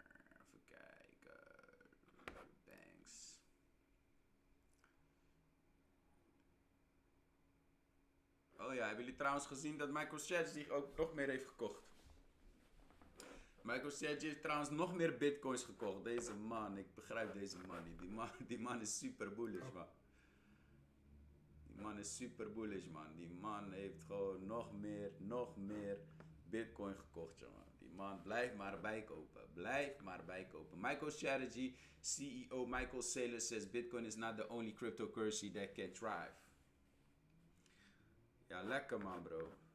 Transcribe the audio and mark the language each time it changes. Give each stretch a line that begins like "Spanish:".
Dutch: Even kijken. Banks. Oh ja, hebben jullie trouwens gezien dat MicroStrategy ook nog meer heeft gekocht? MicroStrategy heeft trouwens nog meer bitcoins gekocht. Deze man, ik begrijp deze man niet. Die man is super bullish, man. Die man is super bullish, man. Die man heeft gewoon nog meer bitcoin gekocht, jongen. Die man, blijf maar bijkopen. Blijf maar bijkopen.
English: MicroStrategy CEO Michael Saylor says Bitcoin is not the only cryptocurrency that can thrive.
Dutch: Ja, lekker man, bro.